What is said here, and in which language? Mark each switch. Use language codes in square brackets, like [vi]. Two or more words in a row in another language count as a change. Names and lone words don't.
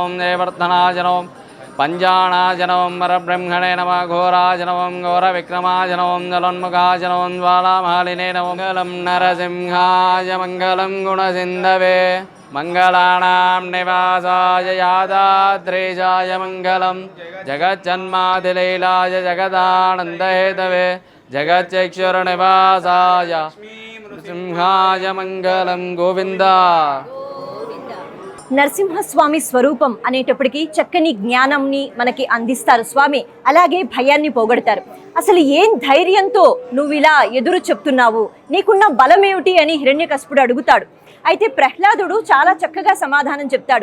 [sa] जयवर्धनाजनों पञ्चाणाजनों परब्रह्मणे नमः घोराजनों घोरविक्रमाजनों जलोन्मुखाजनों ज्वालामालिने मङ्गलं नरसिंहाय मङ्गलं गुणसिन्धवे मङ्गलानां निवासाय यादाद्रीशाय मङ्गलं जगज्जन्मादिलीलाय जगदानन्दहेतवे जगच्चक्षुर्निवासाय सिंहाय मङ्गलं गोविन्द [te] నరసింహస్వామి స్వరూపం అనేటప్పటికీ చక్కని జ్ఞానంని మనకి అందిస్తారు స్వామి. అలాగే భయాన్ని పోగొడతారు. అసలు ఏం ధైర్యంతో నువ్వు ఇలా ఎదురు చెప్తున్నావు, నీకున్న బలం ఏమిటి అని హిరణ్యకశిపుడు అడుగుతాడు. అయితే ప్రహ్లాదుడు చాలా చక్కగా సమాధానం చెప్తాడు.